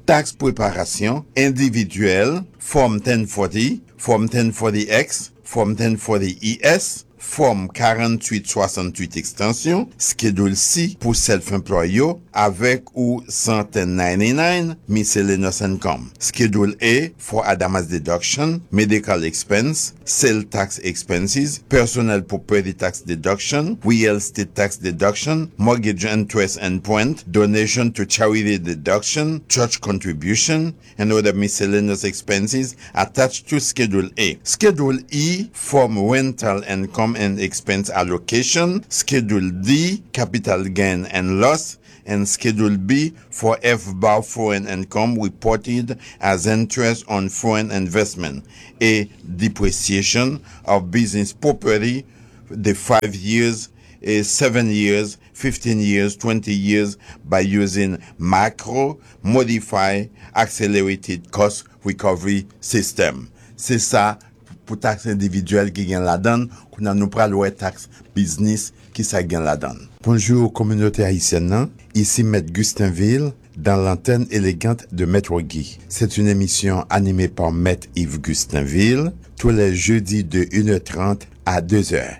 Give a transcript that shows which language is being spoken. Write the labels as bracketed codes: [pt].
[fr] Taxe préparation individuelle, Form 1040, Form 1040X, Form 1040ES, Form 4868 extension, schedule C pour self-employé avec ou 1099 miscellaneous income. [en] Schedule A for Adama's deduction, medical expense, sales tax expenses, personal property tax deduction, real estate tax deduction, mortgage interest and point, donation to charity deduction, church contribution, and other miscellaneous expenses attached to schedule A. Schedule E form rental income and expense allocation, schedule D, capital gain and loss, and schedule B for FBAR foreign income reported as interest on foreign investment, a depreciation of business property, the 5 years, 7 years, 15 years, 20 years by using macro, modify, accelerated cost recovery system. [fr] C'est ça pour taxes individuelles qui gagnent la donne. Nous avons pris le taxe business qui s'agit là-dedans. Bonjour, communauté haïtienne. Ici Maître Gustainville dans l'antenne élégante de Maître Guy. C'est une émission animée par Maître Yves Gustainville tous les jeudis de 1h30 à 2h.